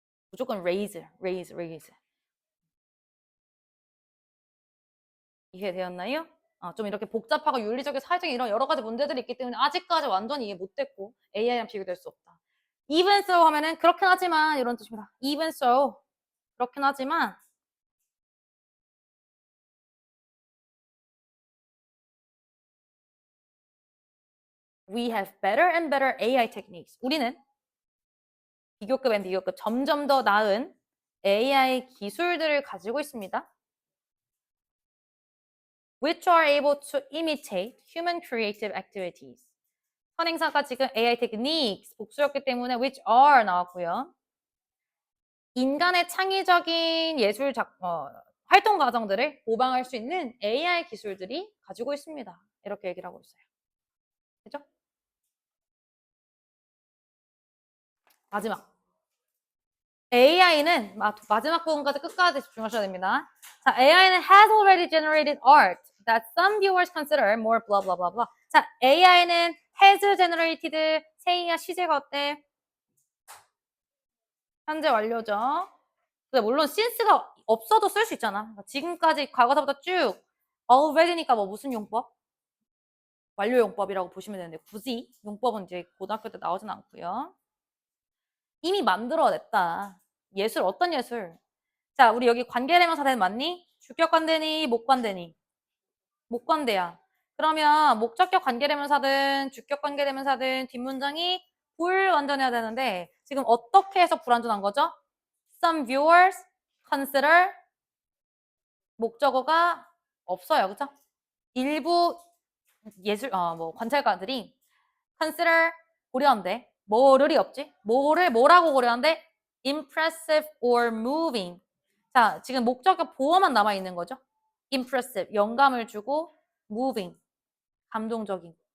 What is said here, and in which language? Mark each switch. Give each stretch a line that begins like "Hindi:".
Korean: 무조건 raise. 이해되었나요? 좀 이렇게 복잡하고 윤리적인 사회적인 이런 여러 가지 문제들이 있기 때문에 아직까지 완전히 이해 못됐고 AI랑 비교될 수 없다.
English: even so
Korean: 하면은 그렇긴 하지만 이런 뜻입니다.
English: even so
Korean: 그렇긴 하지만
English: we have better and better AI techniques.
Korean: 우리는 비교급 앤 비교급 점점 더 나은 AI 기술들을 가지고 있습니다.
English: which are able to imitate human creative activities.
Korean: 선행사가 지금
English: AI techniques
Korean: 복수였기 때문에
English: which are
Korean: 나왔고요. 인간의 창의적인 예술 활동 과정들을 모방할 수 있는 AI 기술들이 가지고 있습니다. 이렇게 얘기를 하고 있어요. 그죠? 마지막. AI는 마지막 부분까지 끝까지 집중하셔야 됩니다. 자, AI는
English: has already generated art that some viewers consider more blah blah blah blah.
Korean: 자, AI는
English: has generated
Korean: 세이야 시제가 어때? 현재 완료죠. 근데 물론 since가 없어도 쓸 수 있잖아. 그러니까 지금까지 과거사부터 쭉 already니까 뭐 무슨 용법? 완료 용법이라고 보시면 되는데 굳이 용법은 이제 고등학교 때 나오진 않고요. 이미 만들어냈다. 예술 어떤 예술? 자, 우리 여기 관계대명사된 맞니? 주격관대니 목관대니? 목관대야. 그러면 목적격 관계대명사든 주격 관계대명사든 뒷문장이 불완전해야 되는데 지금 어떻게 해서 불완전한 거죠?
English: Some viewers consider
Korean: 목적어가 없어요. 그죠? 일부 관찰가들이 consider 고려한대. 뭐를이 없지? 뭐라고 고려한대?
English: impressive or moving.
Korean: 자, 지금 목적격 보어만 남아있는 거죠. impressive, 영감을 주고 moving, 감동적인.